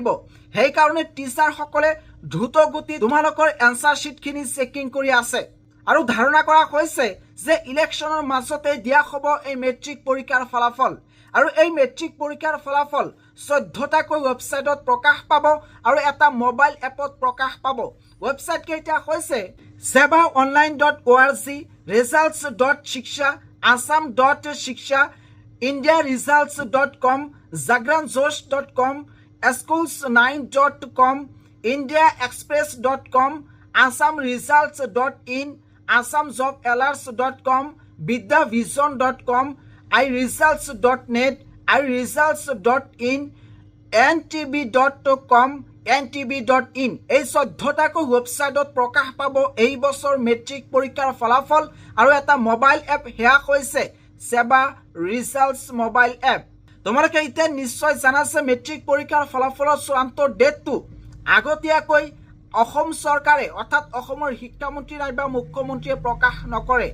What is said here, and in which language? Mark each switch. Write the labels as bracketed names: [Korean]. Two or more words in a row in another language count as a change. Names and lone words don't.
[Assamese] সেইকাৰণে টিচাৰসকলে দ্ৰুত গতি তোমালোকৰ [English] answer sheet [Assamese] চেকিং কৰি আছে আৰু ধাৰণা কৰা হৈছে যে ইলেকশ্যনৰ মাজতে দিয়া হ'ব এই মেট্ৰিক পৰীক্ষাৰ ফলাফল। আৰু এই মেট্ৰিক পৰীক্ষাৰ ফলাফল 14টাকৈ ৱেবছাইটত প্ৰকাশ পাব আৰু এটা [English] mobile app [Assamese] প্ৰকাশ পাব। ৱেবছাইট কেইটা হৈছে sebaonline.org, results.shiksha, assam.shiksha, indiaresults.com, jagranjosh.com, schools9.com, indiaexpress.com, assamresults.in, assamjobalerts.com, vidyavision.com, iresults.net, iresults.in, ntb.com, ntb.in এই 14টাকৈ ৱেবছাইটত প্ৰকাশ পাব এই বছৰ মেট্ৰিক পৰীক্ষাৰ ফলাফল আৰু এটা [English] mobile app [Assamese] হেয়া হৈছে সেবা ৰিজাল্টছ [English] mobile app. [Assamese] তোমালোকে এতিয়া নিশ্চয় জানাছে মেট্ৰিক পৰীক্ষাৰ ফলাফলৰ চূড়ান্ত ডেটটো আগতীয়াকৈ অসম চৰকাৰে অৰ্থাৎ অসমৰ শিক্ষামন্ত্ৰী নাইবা মুখ্যমন্ত্ৰীয়ে প্ৰকাশ নকৰে।